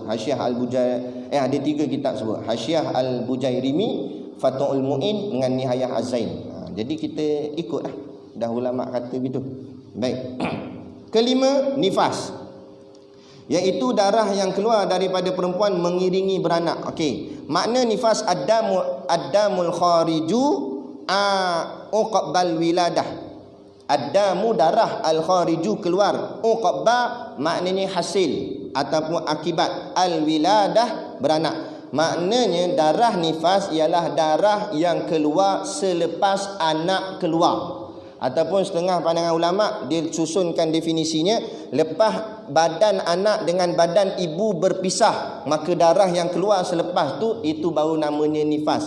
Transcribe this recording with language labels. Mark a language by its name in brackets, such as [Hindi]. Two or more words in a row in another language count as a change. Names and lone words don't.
[Malay] Hasyiah Al-Bujairimi, ada 3 kitab sebut. Hasyiah Al-Bujairimi, Fathul Mu'in dengan Nihayah Az-Zain. Jadi kita ikutlah, dah ulama kata begitu. Baik. Kelima, nifas, iaitu darah yang keluar daripada perempuan mengiringi beranak. Makna nifas [Arabic] الدم الخارج عقب الولادة. [Malay] Ad-damu darah, al-khariju keluar, uqba maknanya hasil ataupun akibat, al-wiladah beranak. Maknanya darah nifas ialah darah yang keluar selepas anak keluar. Ataupun setengah pandangan ulama dia susunkan definisinya, lepas badan anak dengan badan ibu berpisah, maka darah yang keluar selepas tu itu baru namanya nifas.